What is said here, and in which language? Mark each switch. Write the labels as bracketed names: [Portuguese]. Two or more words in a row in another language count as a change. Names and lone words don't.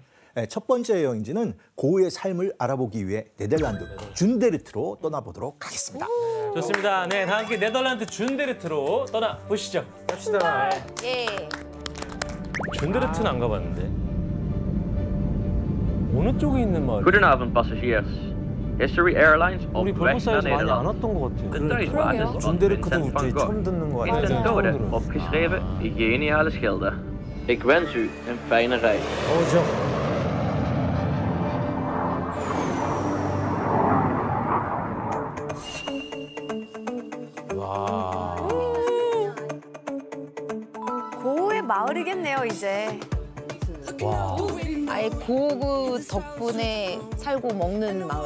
[Korean] 첫 번째 여행지는 고흐의 삶을 알아보기 위해 네덜란드 준데르트로 떠나보도록 하겠습니다. 좋습니다. 네, 다 함께 네덜란드 준데르트로 떠나 보시죠. 갑시다. 예. 준데르트는 안 가봤는데. 어느 쪽에 있는 마을? [Dutch] Goedenavond passagiers. History Airlines op [Korean] 우리 [Dutch] weg naar [Korean] 벌버사에서 많이 안 [Dutch] Nederland. [Korean] 왔던 것 같아요. [Dutch] De thuisbasis van [Korean] 준데르크도 [Dutch] Vincent van [Korean] 저희 [Dutch] Gogh. [Korean] 처음 듣는 거 [Dutch] In [Korean] 같아요. [Dutch] den dode opgeschreven geniale schilder. Ik wens u een fijne reis. [Korean] 저 고흐의 마을이겠네요, 이제. 아예 고흐 덕분에 살고 먹는 마을.